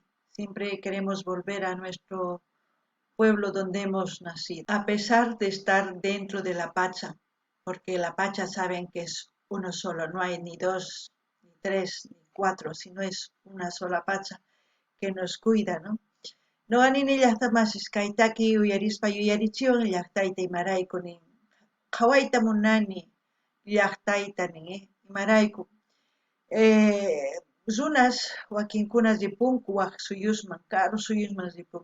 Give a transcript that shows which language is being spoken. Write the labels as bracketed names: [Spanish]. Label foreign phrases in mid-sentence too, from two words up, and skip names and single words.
[Spanish] Siempre queremos volver a nuestro pueblo donde hemos nacido, a pesar de estar dentro de la pacha, porque la pacha saben que es uno solo, no hay ni dos, ni tres, ni cuatro, sino es una sola pacha que nos cuida, ¿no? [Quechua] No anini llaqtamasis kaytaki uyarispa yuyarichiwan llaqtayta imarayku nin qhawayta munani llaqtayta nin imarayku runas wakinkunas ripunku waq suyusman, karu suyusman ripunku.